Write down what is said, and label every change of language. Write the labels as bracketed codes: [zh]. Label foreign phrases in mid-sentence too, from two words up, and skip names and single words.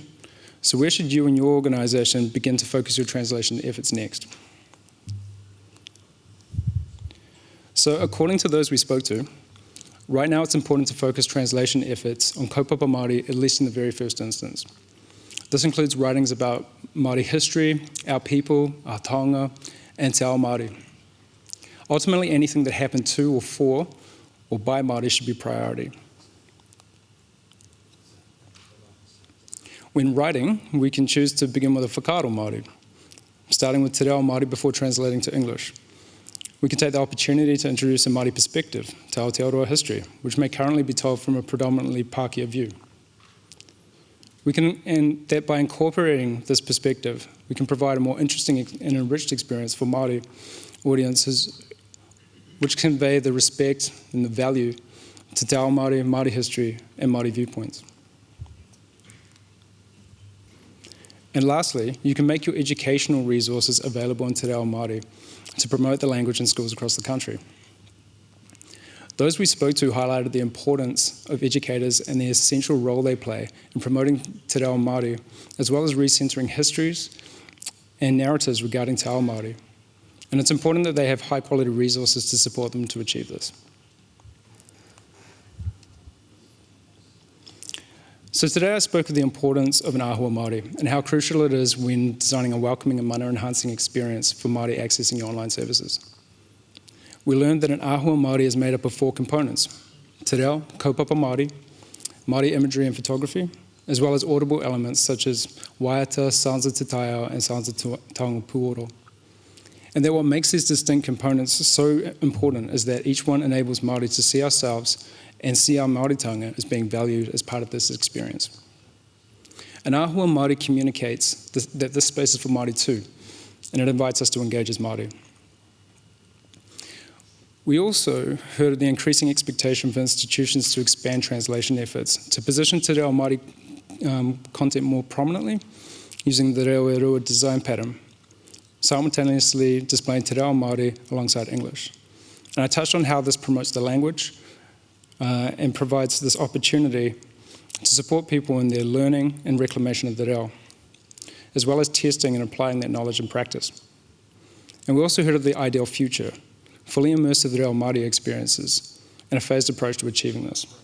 [en] So where should you and your organisation begin to focus your translation efforts next? So according to those we spoke to, right now it's important to focus translation efforts on [mi] kaupapa Māori, [en] at least in the very first instance. This includes writings about Māori history, our people, our taonga, and [mi] te ao Māori. [en] Ultimately, anything that happened to or for or by Māori should be priority. When writing, we can choose to begin with a [mi] whakaaro Māori, [en] starting with [mi] te reo Māori [en] before translating to English. We can take the opportunity to introduce a Māori perspective to Aotearoa history, which may currently be told from a predominantly Pākehā view. And that by incorporating this perspective, we can provide a more interesting and enriched experience for Māori audiences, which convey the respect and the value to [mi] te ao Māori, [en] Māori history, and Māori viewpoints. And lastly, you can make your educational resources available in [mi] te reo Māori [en] to promote the language in schools across the country. Those we spoke to highlighted the importance of educators and the essential role they play in promoting [mi] te reo Māori, [en] as well as recentering histories and narratives regarding [mi] te ao Māori. [en] And it's important that they have high-quality resources to support them to achieve this. So today I spoke of the importance of an [mi] āhua Māori [en] and how crucial it is when designing a welcoming and mana-enhancing experience for Māori accessing your online services. We learned that an [mi] āhua Māori [en] is made up of 4 components: [mi] te reo, kaupapa Māori, [en] Māori imagery and photography, as well as audible elements such as waiata, sounds of [mi] te taiao, [en] and sounds of [mi] taonga puoro. [en] And that what makes these distinct components so important is that each one enables Māori to see ourselves and see our Māoritanga as being valued as part of this experience. An [mi] āhua Māori [en] communicates that this space is for Māori too, and it invites us to engage as Māori. We also heard of the increasing expectation for institutions to expand translation efforts to position [mi] te reo Māori [en] content more prominently using the reo design pattern, simultaneously displaying [mi] te reo Māori [en] alongside English. And I touched on how this promotes the language and provides this opportunity to support people in their learning and reclamation of the reo, as well as testing and applying that knowledge in practice. And we also heard of the ideal future, fully immersive [mi] reo Māori [en] experiences, and a phased approach to achieving this.